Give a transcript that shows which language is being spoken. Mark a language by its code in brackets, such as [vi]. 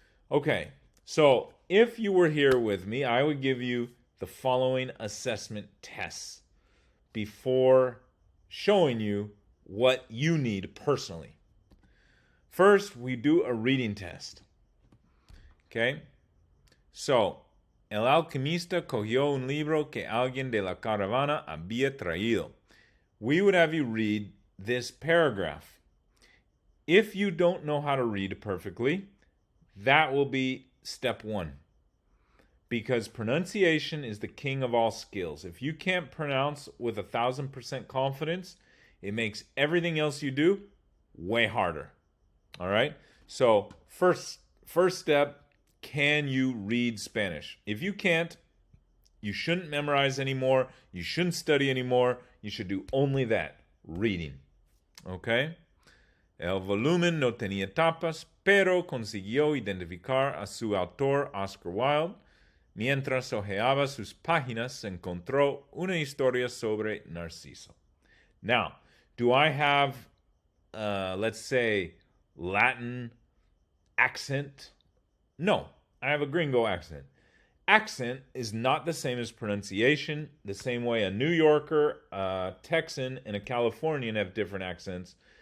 [en] Okay, so if you were here with me, I would give you the following assessment tests before showing you what you need personally. First, we do a reading test. Okay? [es] So, el alquimista cogió un libro que alguien de la caravana había traído. [en] We would have you read this paragraph. If you don't know how to read perfectly, that will be step 1. Because pronunciation is the king of all skills. If you can't pronounce with 1,000% confidence, it makes everything else you do way harder. All right? So, first step, can you read Spanish? If you can't, you shouldn't memorize anymore. You shouldn't study anymore. You should do only that, reading. Okay? [es] El volumen no tenía tapas, pero consiguió identificar a su autor, Oscar Wilde. Mientras hojeaba sus páginas, encontró una historia sobre Narciso. [en] Now, do I have, let's say, Latin accent? No, I have a gringo accent. Accent is not the same as pronunciation, the same way a New Yorker, a Texan, and a Californian have different accents.